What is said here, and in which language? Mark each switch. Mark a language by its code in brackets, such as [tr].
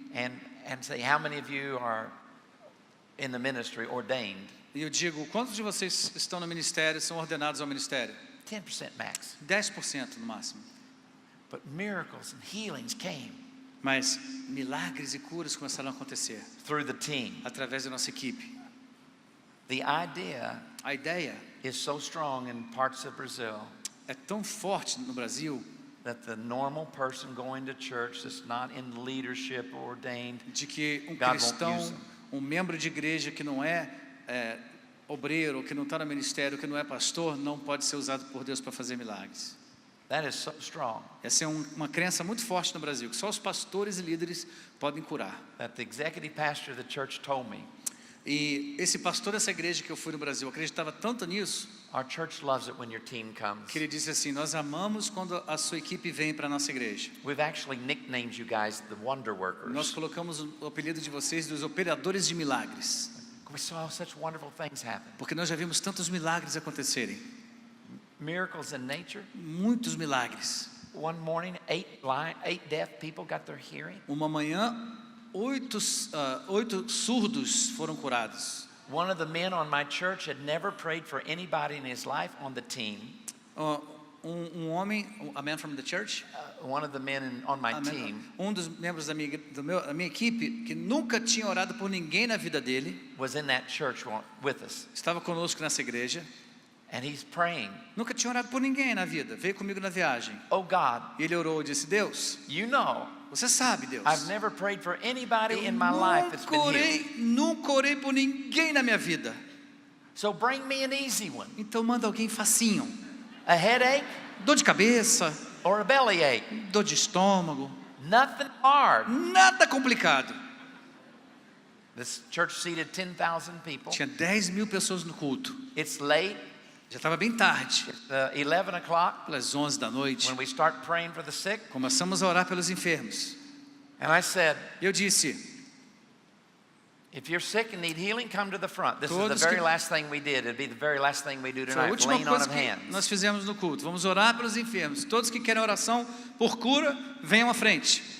[en] and say, how many of you are in the ministry ordained? [pt] E eu digo, quantos de vocês estão no ministério, são ordenados ao ministério? [en] 10% max. [pt] 10% no máximo. [en] But miracles and healings came [pt] Mas milagres e curas começaram a acontecer [en] through the team. [pt] através da nossa equipe. [en] The idea [pt] A ideia [en] is so strong in parts of Brazil [pt] é tão forte no Brasil [en] that the normal person going to church that's not in leadership or ordained, [pt] de que [en] God won't [pt] cristão, [en] use them. [pt] membro de igreja que não é obreiro, que não está no ministério, que não é pastor, não pode ser usado por Deus para fazer milagres. [en] that is so strong [pt] Essa é uma crença muito forte no Brasil, que só os pastores e líderes podem curar. [en] that the executive pastor of the church told me, [pt] E esse pastor dessa igreja que eu fui no Brasil acreditava tanto nisso, [en] our church loves it when your team comes. [pt] que ele disse assim: nós amamos quando a sua equipe vem para a nossa igreja. [en] We've actually nicknamed you guys the wonder workers. [pt] Nós colocamos o apelido de vocês dos operadores de milagres, [en] We saw such wonderful things happen. [pt] porque nós já vimos tantos milagres acontecerem. [en] Miracles in nature. [pt] Muitos milagres. [en] One morning, 8 deaf people got their hearing. [pt] Uma manhã, 8 surdos foram curados. [en] One of the men on my church had never prayed for anybody in his life on the team. [pt] Homem, [en] a man from the church, One of the men on my team [pt] dos membros da minha equipe, que nunca tinha orado por ninguém na vida dele, [en] was in that church with us. [pt] estava conosco nessa igreja, [en] And he's praying, [pt] nunca tinha orado por ninguém na vida, veio comigo na viagem. [en] oh God, [pt] E ele orou e disse: Deus, [en] you know, [pt] você sabe, Deus, [en] I've never prayed for anybody [pt] eu [en] in my life that's been healed. [pt] nunca orei por ninguém na minha vida. [en] So bring me an easy one. [pt] Então manda alguém facinho. [en] A headache [pt] Dor de cabeça, [en] or a bellyache. [pt] dor de estômago, [en] Nothing hard. [pt] nada complicado. [en] This church seated 10,000 people. [pt] Tinha 10.000 pessoas no culto. [en] It's late, [pt] Já estava bem tarde, [en] 11 o'clock, [pt] pelas 11 da noite. [en] when we start praying for the sick. [pt] Começamos a orar pelos enfermos. [en] And I said, [pt] Eu disse: [en] if you're sick and need healing, come to the front. This is [pt] Todos [en] the very [pt] que- [en] last thing we did. It'd be the very last thing we do [pt] Foi a [en] tonight, [pt] última [en] laying on [pt] coisa [en] of [pt] que [en] hands. [pt] nós fizemos no culto. Vamos orar pelos enfermos. Todos que querem oração por cura, venham à frente.